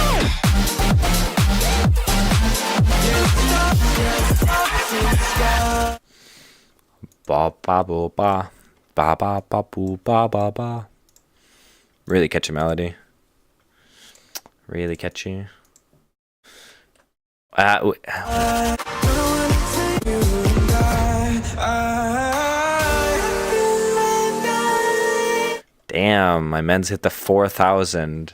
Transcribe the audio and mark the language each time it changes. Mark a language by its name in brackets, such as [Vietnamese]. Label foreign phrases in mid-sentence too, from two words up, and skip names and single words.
[English] Ba ba ba ba ba ba ba boo, ba ba ba. Really catchy melody. Really catchy. Damn, my men's hit the 4,000.